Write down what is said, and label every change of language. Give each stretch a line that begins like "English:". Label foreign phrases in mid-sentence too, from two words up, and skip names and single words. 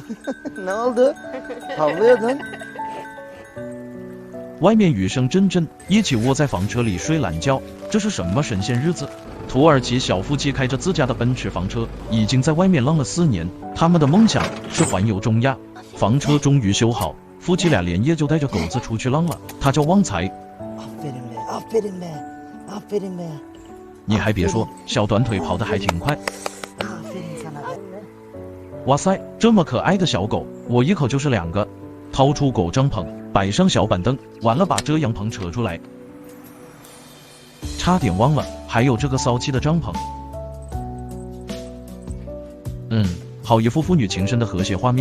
Turkish: Ne oldu? Havlıyordun.
Chinese: 外面雨声阵阵，一起窝在房车里睡懒觉，这是什么神仙日子？土耳其小夫妻开着自家的奔驰房车，已经在外面浪了4年，他们的梦想是环游中亚。房车终于修好，夫妻俩连夜就带着狗子出去浪了。他叫旺财。
Turkish: Aferin be, aferin be, aferin be.
Chinese: 你还别说，小短腿跑得还挺快。
Turkish: Aferin sana be.
Chinese: 哇塞，这么可爱的小狗，我一口就是2个。掏出狗帐篷，摆上小板凳，完了把遮阳棚扯出来。差点忘了，还有这个骚气的帐篷。好一副父女情深的和谐画面。